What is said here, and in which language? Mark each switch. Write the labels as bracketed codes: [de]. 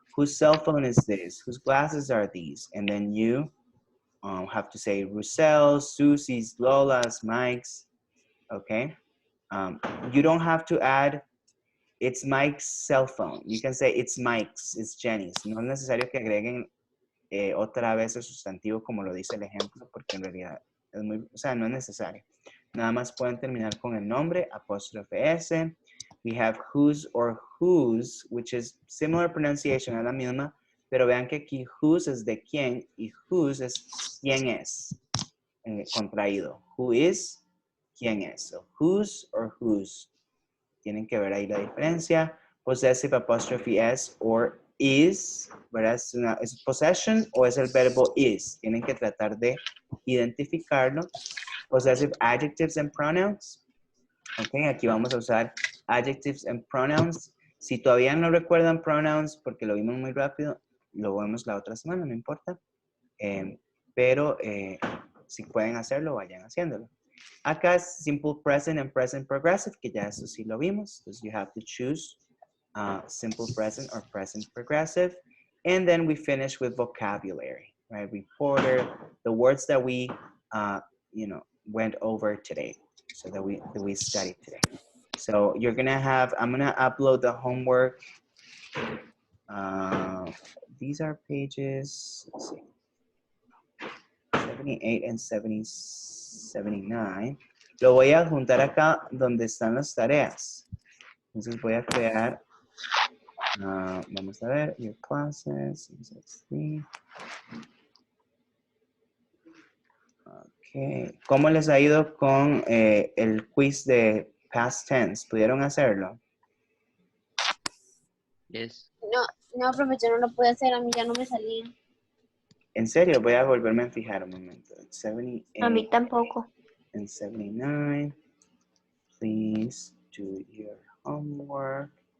[en] Whose cell phone is this? Whose glasses are these? And then you have to say Rusel's, Susie's, Lola's, Mike's, okay? You don't have to add, it's Mike's cell phone. You can say it's Mike's, it's Jenny's. [es] No es necesario que agreguen otra vez el sustantivo como lo dice el ejemplo, porque en realidad es muy, o sea, no es necesario. Nada más pueden terminar con el nombre, apóstrofe S. [en] We have whose or whose, which is similar pronunciation, [es] es la misma, pero vean que aquí whose es de quién y whose es quién es, contraído. [en] Who is, [es] quién es. [en] So whose or whose. [es] Tienen que ver ahí la diferencia. [en] Possessive apostrophe S or is, [es] ¿verdad? ¿Es possession o es el verbo is? Tienen que tratar de identificarlo. [en] Possessive adjectives and pronouns. [es] Ok, aquí vamos a usar [en] adjectives and pronouns. [es] Si todavía no recuerdan pronouns porque lo vimos muy rápido, lo vemos la otra semana, no importa. Pero si pueden hacerlo, vayan haciéndolo. Acá es [en] simple present and present progressive, [es] que ya eso sí lo vimos. [en] Entonces you have to choose simple present or present progressive. And then we finish with vocabulary, right? Reporter, the words that we, went over today. So that we studied today. So you're gonna have, I'm gonna upload the homework. These are pages, let's see, 78 and 79. [es] Lo voy a juntar acá donde están las tareas. Entonces voy a crear, vamos a ver, [en] your classes, [es] ok, ¿cómo les ha ido con el quiz de past tense? ¿Pudieron hacerlo? [en] Yes. [es] No, profe, yo no lo pude hacer, a mí ya no me salía. En serio, voy a volverme a fijar un momento. A mí [en] 78 [es] tampoco. [en] and 79. Please do your homework.